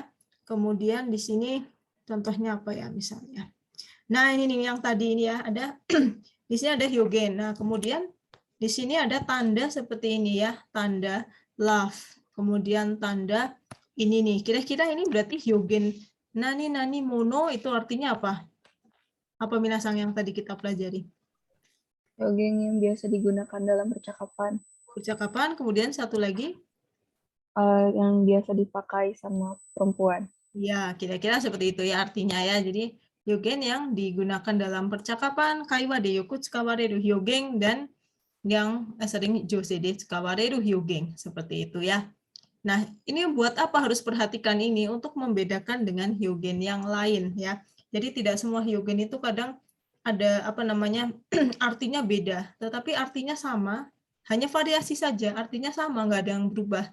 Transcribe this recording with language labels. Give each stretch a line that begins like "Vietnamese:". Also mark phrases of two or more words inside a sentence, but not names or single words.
Indonesian: Kemudian di sini contohnya apa ya misalnya. Nah, ini nih yang tadi ini ya, ada di sini ada hyogen. Nah, kemudian di sini ada tanda seperti ini ya, tanda love. Kemudian tanda ini nih. Kira-kira ini berarti
Japanese: hyogen nani nani mono
Indonesian: itu artinya apa? Apa Minasang yang tadi kita pelajari? Hyogen yang biasa digunakan dalam percakapan. Percakapan, kemudian satu lagi? Yang biasa dipakai sama perempuan. Ya, kira-kira seperti itu ya artinya ya. Jadi hyogen yang digunakan dalam percakapan,
Japanese: kaiwa de yoku tsukawareru hyogen,
Indonesian: dan yang sering
Japanese: jose de tsukawareru hyogen,
Indonesian: seperti itu ya. Nah, ini buat apa harus perhatikan ini? Untuk membedakan dengan hyogen yang lain ya. Jadi tidak semua hyogen itu kadang ada apa namanya artinya beda, tetapi artinya sama, hanya variasi saja, artinya sama, nggak ada yang berubah.